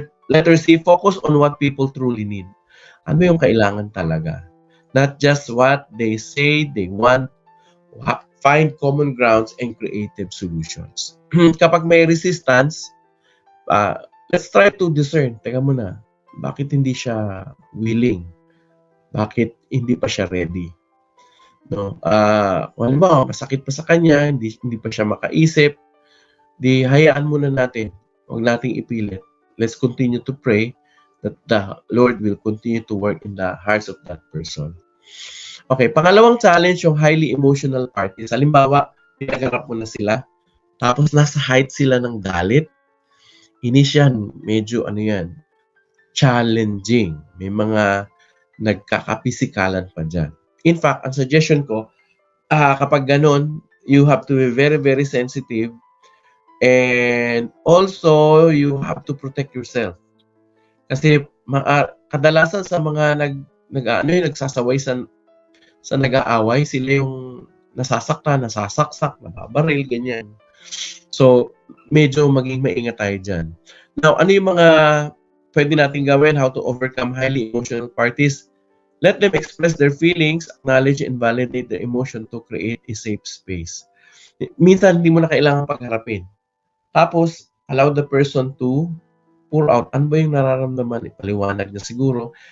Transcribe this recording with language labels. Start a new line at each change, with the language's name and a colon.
English: Letter C, focus on what people truly need.
Filipino: Ano yung kailangan talaga?
English: Not just what they say they want. Find common grounds and creative solutions.
Filipino: Kapag may
English: resistance, let's try to discern.
Filipino: Teka muna, bakit hindi siya willing? Bakit hindi pa siya ready? No? Halimbawa, masakit pa sa kanya, hindi pa siya makaisip, di hayaan muna natin. Huwag nating ipilit.
English: Let's continue to pray that the Lord will continue to work in the hearts of that person.
Filipino: Okay, pangalawang challenge, yung highly emotional parties. Halimbawa, pinagarap mo na sila, tapos nasa height sila ng galit. Inis yan, medyo challenging. May mga nagkakapisikalan pa dyan.
English: In fact,
Filipino: ang suggestion ko, kapag ganon,
English: you have to be very, very sensitive. And also, you have to protect yourself.
Filipino: Kasi kadalasan sa mga nagsasaway sa nag-aaway, sila yung nasasaktan, nasasaksak, nababaril, ganyan. So, medyo maging maingat tayo dyan. Now, ano yung mga pwede natin gawin?
English: How to overcome highly emotional parties? Let them express their feelings, acknowledge and validate their emotion to create a safe space.
Filipino: Minsan, hindi mo na kailangan pagharapin. Tapos,
English: allow the person to pour out.
Filipino: Ano ba yung nararamdaman? Ipaliwanag niya siguro.